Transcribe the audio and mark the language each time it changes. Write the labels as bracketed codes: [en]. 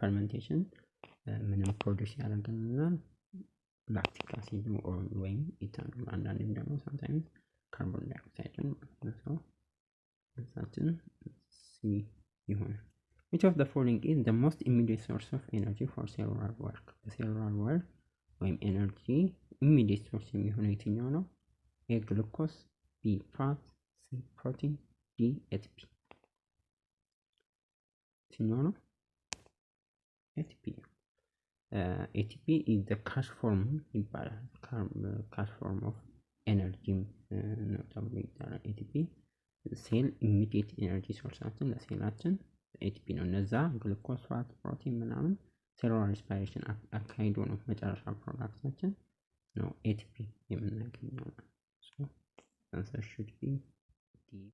[am] fermentation ምንም ፕሮዲውስ ያደርግልናል ላክቲክ አሲድ ወይም ኢታኖል አንዳንዴም ደግሞ sometimes ካርቦን ዳይኦክሳይድ ነው። መልሳችን ሲ ይሆናል። [en] which of the following is the most immediate source of energy for cellular work? [am] cellular work ወይም ኤነርጂ immediate source የሚሆነው የትኛው ነው? [en] A glucose, B fat, C protein, D ATP። የትኛው ነው? [am] ATP ነው። [en] ATP is the cash form [am] ይባላል። cash form of energy ነው ተብሎ ይጠራል። ATP ሴል ኢሚዲየት ኤነርጂ ሶርሳችን ለሴላችን ATP ነው። እነዛ ግሉኮስ፣ ፋት፣ ፕሮቲን ምናምን ሴሉላር ሬስፓይሬሽን አካሂዶ ነው መጨረሻ ፕሮዳክታችን ነው ATP የምናገኘው ማለት ነው። [en] answer should be D.